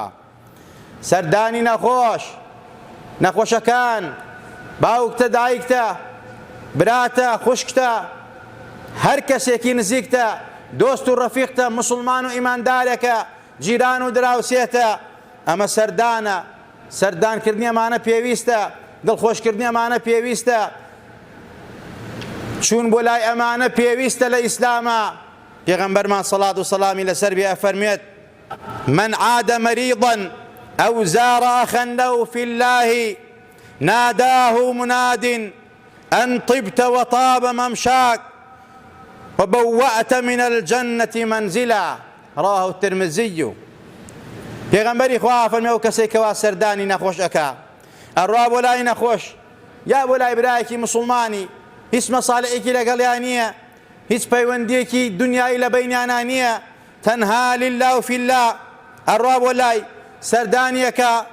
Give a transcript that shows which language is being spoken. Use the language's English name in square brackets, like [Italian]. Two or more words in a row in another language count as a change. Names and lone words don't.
[Central Kurdish] سەردانی نەخۆش، نەخۆشەکان، باوکتە، دایکتە، براتە، خوشکتە، هەر کەسێکی نزیکتە، دۆست و ڕەفیقتە، مسلمان و ئیماندارێکە، جیران و دراوسێتە. ئەمە سەردانە. سەردانکردنی ئەمانە پێویستە، دڵخۆشکردنی ئەمانە پێویستە، چوون بۆ لای ئەمانە پێویستە لە ئیسلامە. پێغەمبەرمان سەڵات و سەلامی لەسەر بێ ئەفەرمێت: [Arabic] من عاد مريضا أو زار أخا له في الله ناداه مناد أن طبت وطاب ممشاك وبوأت من الجنة منزلا. رواه الترمذي. [Central Kurdish] پێغەمبەری خوا فەرمێ ئەو کەسێک کەوا سەردانی نەخۆش ئەکا، ئەڕوا بۆ لای نەخۆش یا بۆ لای برایەکی مسلمانی، هیچ مەساڵحێکی لەگەڵیان نییە، هیچ پەیوەندیەکی دنیایی لە بەینیانە نییە، تەنها [Arabic] لله و فی الله، [Central Kurdish] ئەڕوا بۆ لای سەردانیەکە.